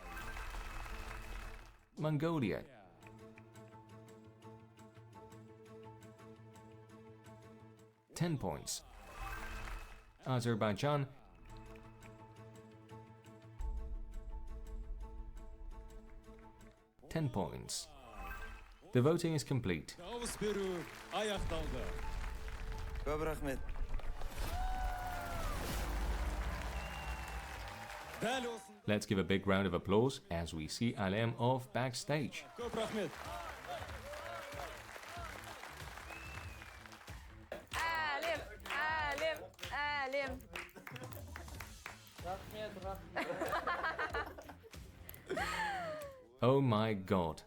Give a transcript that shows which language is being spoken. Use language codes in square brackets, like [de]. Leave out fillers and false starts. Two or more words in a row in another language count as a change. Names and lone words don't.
[en] Mongolia. 10 points. Azerbaijan. 10 points. The voting is complete. [kk] дауыс беру аяқталды. Көп рахмет. Дәл осы. [en] Let's give a big round of applause as we see Alem off backstage. [kk] Көп рахмет. [en] Alem, Alem, Alem. Oh my god.